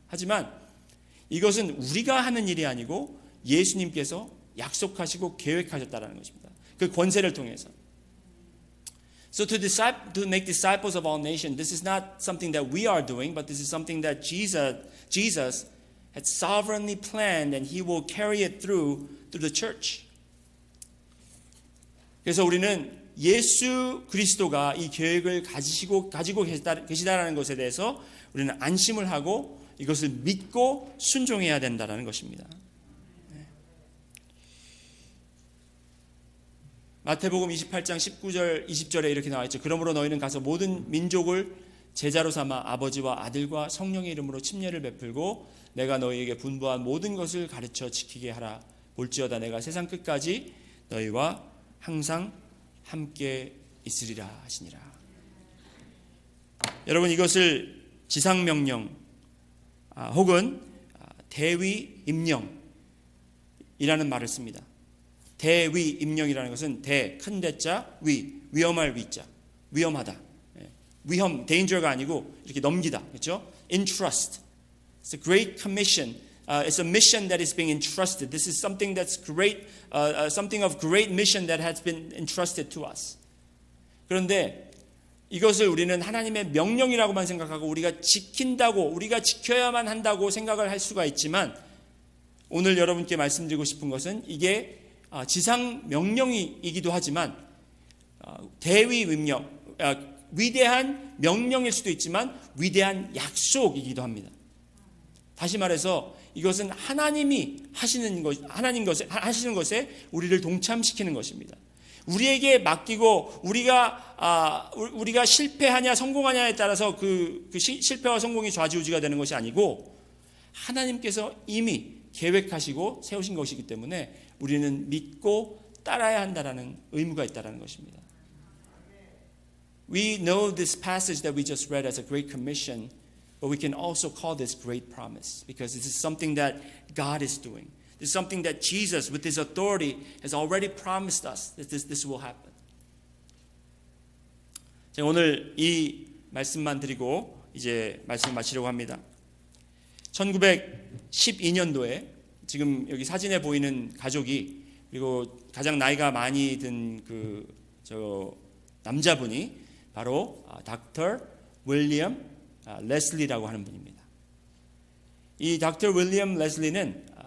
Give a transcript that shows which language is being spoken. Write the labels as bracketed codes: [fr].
[ko] 하지만 이것은 우리가 하는 일이 아니고 예수님께서 약속하시고 계획하셨다는 것입니다. 그 권세를 통해서. [en] So to make disciples of all nations, this is not something that we are doing, but this is something that Jesus had sovereignly planned, and He will carry it through the church. [ko] 그래서 우리는 예수 그리스도가 이 계획을 가지고 계시다라는 것에 대해서 우리는 안심을 하고 이것을 믿고 순종해야 된다라는 것입니다. 마태복음 28장 19절 20절에 이렇게 나와 있죠. 그러므로 너희는 가서 모든 민족을 제자로 삼아 아버지와 아들과 성령의 이름으로 침례를 베풀고 내가 너희에게 분부한 모든 것을 가르쳐 지키게 하라. 볼지어다 내가 세상 끝까지 너희와 항상 함께 있으리라 하시니라. 여러분 이것을 지상명령 혹은 대위임령이라는 말을 씁니다. 대위임령이라는 것은 큰 대자 위험할 위자 위험하다 위험 danger가 아니고 이렇게 넘기다 그렇죠? [en] Entrust. It's a great commission. It's a mission that is being entrusted. This is something that's great, something of great mission that has been entrusted to us. [ko] 그런데 이것을 우리는 하나님의 명령이라고만 생각하고 우리가 지킨다고 우리가 지켜야만 한다고 생각을 할 수가 있지만 오늘 여러분께 말씀드리고 싶은 것은 이게 지상 명령이기도 하지만 대위임령 위대한 명령일 수도 있지만 위대한 약속이기도 합니다. 다시 말해서 이것은 하나님이 하시는 것에 우리를 동참시키는 것입니다. 우리에게 맡기고 우리가 실패하냐 성공하냐에 따라서 그 실패와 성공이 좌지우지가 되는 것이 아니고 하나님께서 이미 계획하시고 세우신 것이기 때문에 우리는 믿고 따라야 한다라는 의무가 있다라는 것입니다. [en] We know this passage that we just read as a great commission, but we can also call this great promise because this is something that God is doing. This is something that Jesus, with His authority, has already promised us that this will happen. [ko] 제가 오늘 이 말씀만 드리고 이제 말씀 마치려고 합니다. 1912년도에 지금 여기 사진에 보이는 가족이 그리고 가장 나이가 많이 든 저 남자분이 바로 닥터 윌리엄 레슬리라고 하는 분입니다. 이 닥터 윌리엄 레슬리는